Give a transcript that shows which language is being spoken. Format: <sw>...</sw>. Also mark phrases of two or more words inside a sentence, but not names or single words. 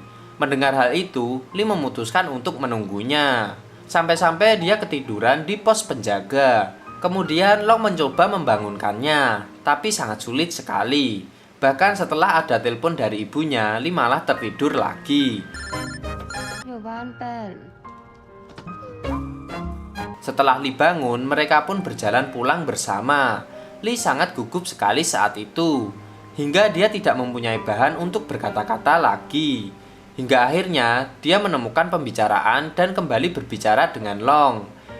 <id>Mendengar hal itu, Lee memutuskan untuk menunggunya. Sampai-sampai dia ketiduran di pos penjaga. Kemudian Long mencoba membangunkannya, tapi sangat sulit sekali. Bahkan setelah ada telepon dari ibunya, Lee malah tertidur lagi.</id> <th>อยู่บ้านเป็น</th> <id>Setelah Lee bangun, mereka pun berjalan pulang bersama. Lee sangat gugup sekali saat itu, hingga dia tidak mempunyai bahan untuk berkata-kata lagi. Hingga akhirnya, dia menemukan pembicaraan dan kembali berbicara dengan Long.</id>